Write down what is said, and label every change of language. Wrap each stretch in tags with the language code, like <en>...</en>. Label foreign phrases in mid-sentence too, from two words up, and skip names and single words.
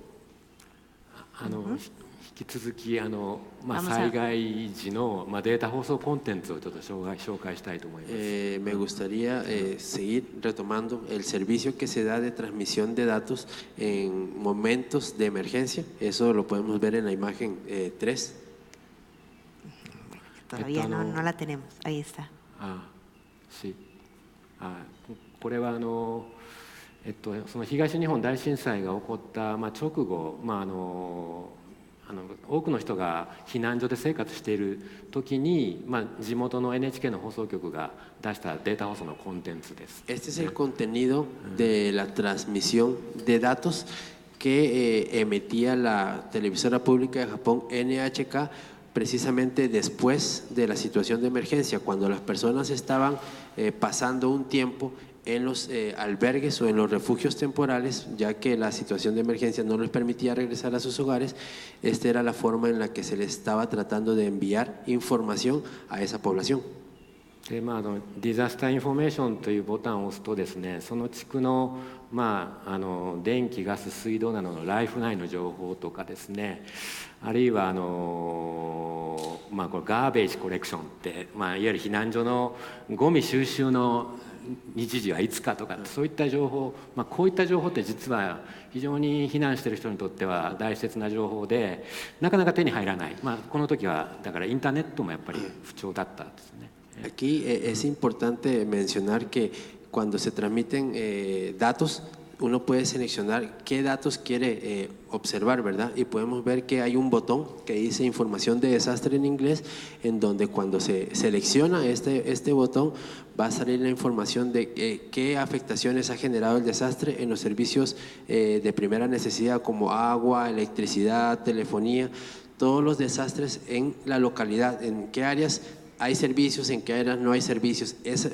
<es>Me gustaría seguir retomando el servicio que se da de transmisión de datos en momentos de emergencia. Eso lo podemos ver en la imagen 3. Todavía no la tenemos. Ahí está. Sí.</es> <ja>これはその東日本大震災が起こった、直後、多くの人が避難所で生活している時に、地元の NHK の放送局が出したデータ放送のコンテンツです。</ja> <es>Este es el contenido de la transmisión de datos que emitía la televisora pública de Japón, NHK, precisamente después de la situación de emergencia, cuando las personas estaban pasando un tiempo en los albergues o en los refugios temporales, ya que la situación de emergencia no les permitía regresar a sus hogares. Esta era la forma en la que se les estaba tratando de enviar información a esa población.</es> <ja>で</ja> <en>disaster information</en> <ja>というボタンを押すとですね、その地区の、電気、ガス、水道などのライフラインの情報とかですね、あるいはこれ</ja> <en>garbage collection</en> <ja>って、いわゆる避難所のゴミ収集の日時はいつかとか、そういった情報、こういった情報って実は非常に避難している人にとっては大切な情報で、なかなか手に入らない、この時はだからインターネットもやっぱり不調だったんですね。</ja> <es>Aquí es importante mencionar que cuando se transmiten datos, uno puede seleccionar qué datos quiere observar, ¿verdad? Y podemos ver que hay un botón que dice información de desastre en inglés, en donde cuando se selecciona este botón va a salir la información de qué afectaciones ha generado el desastre en los servicios de primera necesidad, como agua, electricidad, telefonía, todos los desastres en la localidad, en qué áreas hay servicios, en qué áreas no hay servicios.</es>